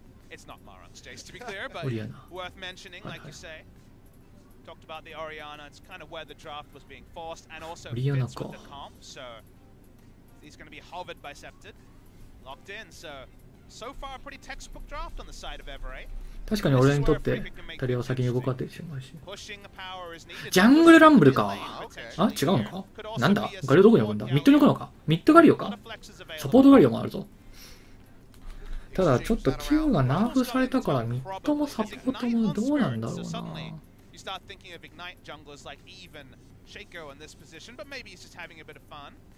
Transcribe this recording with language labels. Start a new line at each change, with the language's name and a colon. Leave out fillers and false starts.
English: It's not Marant's Jace to be clear, but worth mentioning, like you say. Talked about the Orianna, it's kind of where the draft was being forced and also fits with the comp, so he's going to be hovered by Septid, locked in, so far a pretty textbook draft on the side of Everett.
Japanese: 確かに俺にとってタリアを先に動かってしまうし。ジャングルランブルか。あ、違うのか。なんだガリオどこに置くんだ。ミッドに置くのか。ミッドガリオか。サポートガリオもあるぞ。ただちょっと Q がナーフされたからミッドもサポートもどうなんだろうな。
English: Start thinking of Ignite junglers like even Shaco in this position, but maybe he's just having a bit of fun.